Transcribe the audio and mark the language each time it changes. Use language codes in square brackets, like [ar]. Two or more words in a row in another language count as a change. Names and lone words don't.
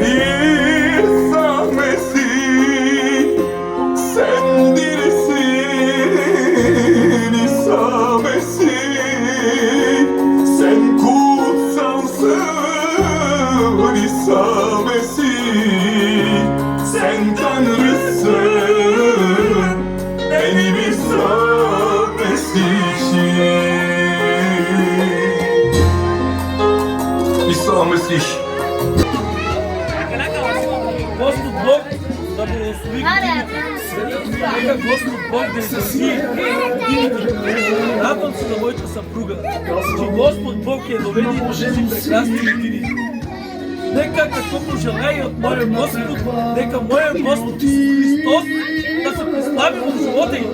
[tr] İsa Mesih sen dirisin, İsa Mesih sen kutsalsın, İsa Mesih sen Tanrısın, benim İsa Mesih'im. İsa Mesih. [bg] Господ Бог да благослови годините. Нека Господ Бог да изрази годините. Радвам се за моята съпруга, че Господ Бог я доведе до тези прекрасни години. Нека като пожелая от моя Господ, нека моя Господ Исус Христос да се прослави в живота й.